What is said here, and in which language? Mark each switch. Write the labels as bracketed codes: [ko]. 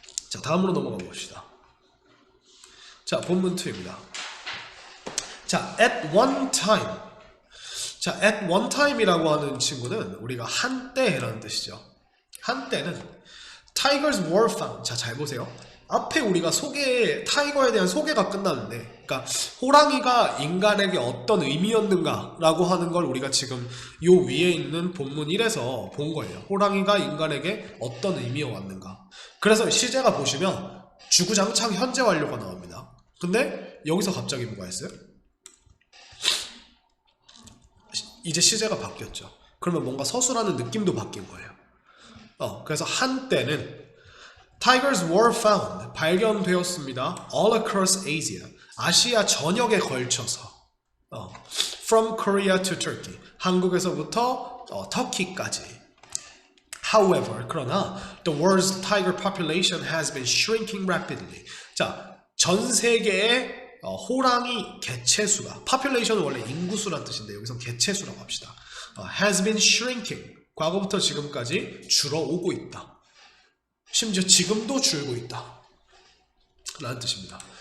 [ko] 자, 다음으로 넘어가 봅시다. 자, 본문 2입니다. 자, [en] at one time. [ko] 자, at one time이라고 하는 친구는 우리가 한때라는 뜻이죠. 한때는 [en] Tigers were found. [ko] 자, 잘 보세요. 앞에 우리가 타이거에 대한 소개가 끝났는데, 그러니까 호랑이가 인간에게 어떤 의미였는가 라고 하는 걸 우리가 지금 요 위에 있는 본문 1에서 본 거예요. 호랑이가 인간에게 어떤 의미였는가. 그래서 시제가 보시면 주구장창 현재 완료가 나옵니다. 근데 여기서 갑자기 뭐가 있어요? 이제 시제가 바뀌었죠. 그러면 뭔가 서술하는 느낌도 바뀐 거예요. 그래서 한때는 [en] Tigers were found, [ko] 발견되었습니다. [en] All across Asia, [ko] 아시아 전역에 걸쳐서 [en] From Korea to Turkey, [ko] 한국에서부터 터키까지. [en] However, [ko] 그러나 [en] the world's tiger population has been shrinking rapidly. [ko] 자, 전 세계의 호랑이 개체수가, population은 원래 인구수란 뜻인데 여기서 개체수라고 합시다. [en] has been shrinking, [ko] 과거부터 지금까지 줄어오고 있다. 심지어 지금도 줄고 있다 라는 뜻입니다.